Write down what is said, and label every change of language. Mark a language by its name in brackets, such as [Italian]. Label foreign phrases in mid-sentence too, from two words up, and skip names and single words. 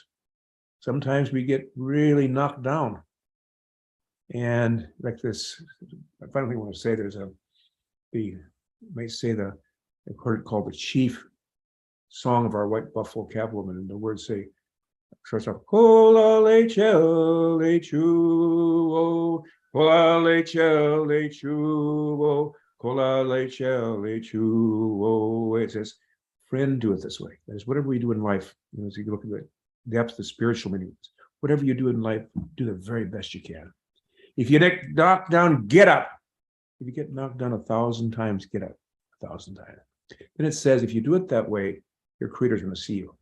[English] Sometimes we get really knocked down. And like this, I finally want to say I've heard it called the chief song of our white buffalo cavalrymen, and the words starts off, [Lakota] Kola le chel le chu, kola le chel le chu, kola le chel le chu. [English] It says, friend, do it this way. That is, whatever we do in life, as you look at the depth, the spiritual meanings, whatever you do in life, do the very best you can. If you get knocked down, get up. If you get knocked down 1,000 times, get up 1,000 times. Then it says, if you do it that way, your Creator's going to see you.